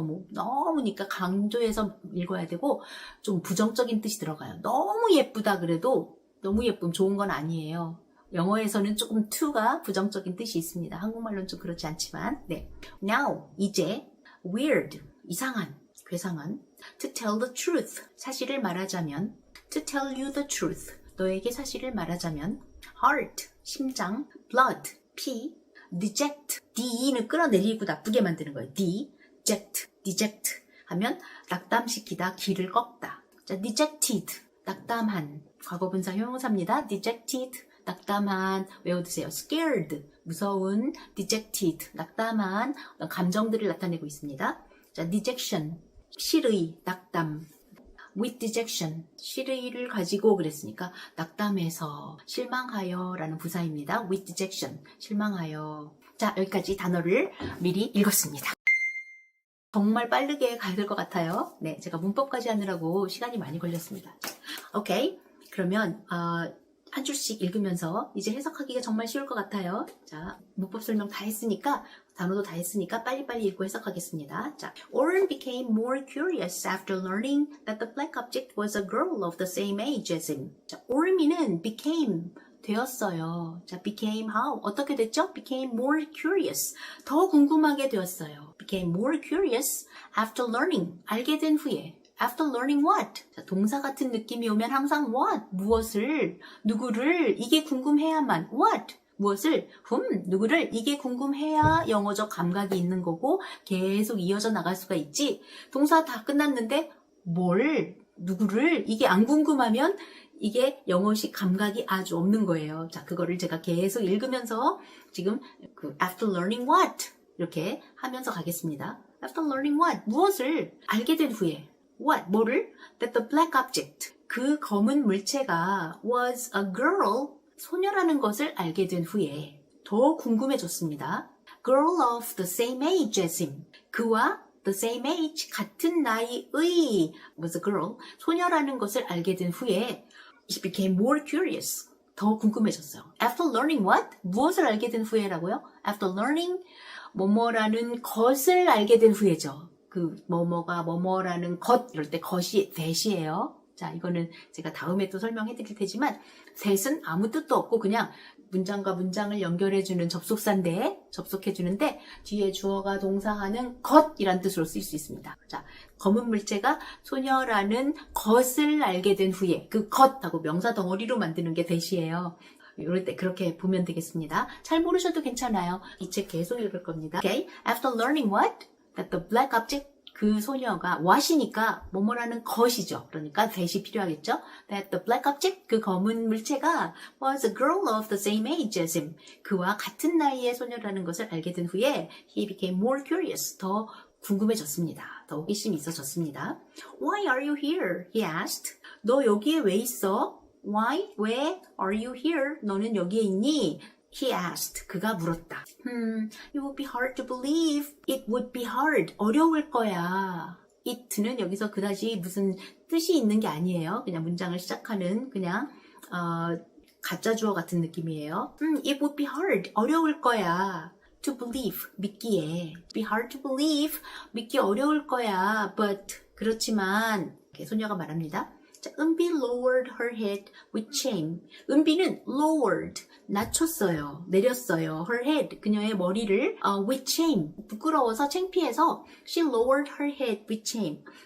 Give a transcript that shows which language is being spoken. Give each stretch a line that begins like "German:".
Korean: 너무니까 강조해서 읽어야 되고 좀 부정적인 뜻이 들어가요. 너무 예쁘다 그래도 너무 예쁨 좋은 건 아니에요. 영어에서는 조금 to가 부정적인 뜻이 있습니다. 한국말로는 좀 그렇지 않지만. 네. now, 이제 weird, 이상한, 괴상한. to tell the truth, 사실을 말하자면. to tell you the truth, 너에게 사실을 말하자면. heart, 심장. blood, 피. deject, D는 끌어내리고 나쁘게 만드는 거예요. deject 하면 낙담시키다, 기를 꺾다. 자, dejected, 낙담한. 과거분사 형용사입니다. dejected, 낙담한. 외워두세요. scared, 무서운. dejected, 낙담한. 감정들을 나타내고 있습니다. 자, dejection, 실의, 낙담. with dejection, 실의를 가지고 그랬으니까 낙담해서, 실망하여 라는 부사입니다. with dejection, 실망하여. 자, 여기까지 단어를 미리 읽었습니다. 정말 빠르게 가야 될 것 같아요. 네, 제가 문법까지 하느라고 시간이 많이 걸렸습니다. 오케이, 그러면 한 줄씩 읽으면서 이제 해석하기가 정말 쉬울 것 같아요. 자, 문법 설명 다 했으니까, 단어도 다 했으니까 빨리빨리 읽고 해석하겠습니다.
English: 자, Oren became more curious after learning that the black object was a girl of the same age as him.
Korean: 자, Orm이는 became, 되었어요.
English: 자, became how?
Korean: 어떻게 됐죠?
English: became more curious.
Korean: 더 궁금하게 되었어요.
English: became more curious after learning.
Korean: 알게 된 후에.
English: After learning what?
Korean: 자, 동사 같은 느낌이 오면 항상 what? 무엇을? 누구를? 이게 궁금해야만. what? 무엇을? 누구를? 이게 궁금해야 영어적 감각이 있는 거고 계속 이어져 나갈 수가 있지. 동사 다 끝났는데 뭘? 누구를? 이게 안 궁금하면 이게 영어식 감각이 아주 없는 거예요. 자, 그거를 제가 계속 읽으면서 지금
English: after learning what?
Korean: 이렇게 하면서 가겠습니다.
English: After learning what?
Korean: 무엇을? 알게 된 후에. What? 뭐를?
English: That the black object,
Korean: 그 검은 물체가
English: was a girl,
Korean: 소녀라는 것을 알게 된 후에 더 궁금해졌습니다.
English: Girl of the same age as him,
Korean: 그와
English: the same age,
Korean: 같은 나이의
English: was a girl,
Korean: 소녀라는 것을 알게 된 후에
English: he became more curious,
Korean: 더 궁금해졌어요.
English: After learning what?
Korean: 무엇을 알게 된 후에라고요?
English: After learning
Korean: 뭐뭐라는 것을 알게 된 후에죠. 그 뭐뭐가 뭐뭐라는 것, 이럴 때 것이 that이에요. 자, 이거는 제가 다음에 또 설명해 드릴 테지만 that은 아무 뜻도 없고 그냥 문장과 문장을 연결해주는 접속사인데, 접속해주는데 뒤에 주어가 동사하는 것이란 뜻으로 쓰일 수 있습니다. 자, 검은 물체가 소녀라는 것을 알게 된 후에 그 것하고 명사 덩어리로 만드는 게 that이에요. 이럴 때 그렇게 보면 되겠습니다. 잘 모르셔도 괜찮아요. 이 책 계속 읽을 겁니다.
English: Okay, after learning what? That the black object,
Korean: 그 소녀가 what이니까 뭐뭐라는 것이죠. 그러니까 that이 필요하겠죠.
English: That the black object,
Korean: 그 검은 물체가
English: was a girl of the same age as him,
Korean: 그와 같은 나이의 소녀라는 것을 알게 된 후에
English: he became more curious, 더
Korean: 궁금해졌습니다. 더 호기심이 있어졌습니다.
English: Why are you here? He asked.
Korean: 너 여기에 왜 있어?
English: Why? 왜? Are you here?
Korean: 너는 여기에 있니?
English: He asked.
Korean: 그가 물었다.
English: It would be hard to believe. It would be hard.
Korean: 어려울 거야. it는 여기서 그다지 무슨 뜻이 있는 게 아니에요. 그냥 문장을 시작하는 그냥 가짜 주어 같은 느낌이에요.
English: It would be hard.
Korean: 어려울 거야.
English: To believe.
Korean: 믿기에.
English: Be hard to believe.
Korean: 믿기 어려울 거야. But 그렇지만 소녀가 말합니다.
English: 자, 은비 lowered her head with shame.
Korean: 은비는 lowered, 낮췄어요, 내렸어요.
English: her head,
Korean: 그녀의 머리를
English: with shame,
Korean: 부끄러워서 창피해서
English: she lowered her head with shame.